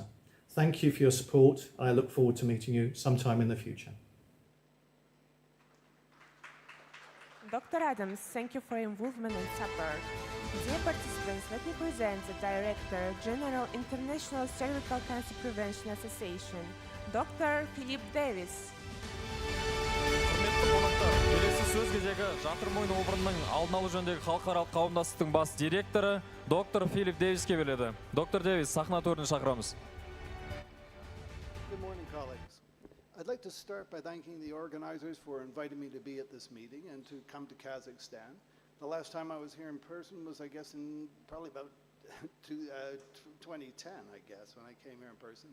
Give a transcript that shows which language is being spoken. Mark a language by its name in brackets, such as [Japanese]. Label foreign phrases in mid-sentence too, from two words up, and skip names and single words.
[English] Thank you for your support, and I look forward to meeting you sometime in the future. Dr. Adams, thank you for your involvement and support. Dear participants, let me present the Director General International Cervical Cancer Prevention Association, Dr. Philip Davis. [Kazakh] Құрметті қонақтар, келесі сөз кезегі жатыр мойын обырының алдын алу жөніндегі халықаралық қауымдастықтың бас директоры доктор Филип Дэвиске беріледі. Доктор Дэвис, сахна төріне шақырамыз. [English] Good morning, colleagues. I'd like to start by thanking the organizers for inviting me to be at this meeting and to come to Kazakhstan. The last time I was here in person was, I guess, in probably about 2010, I guess, when I came here in person.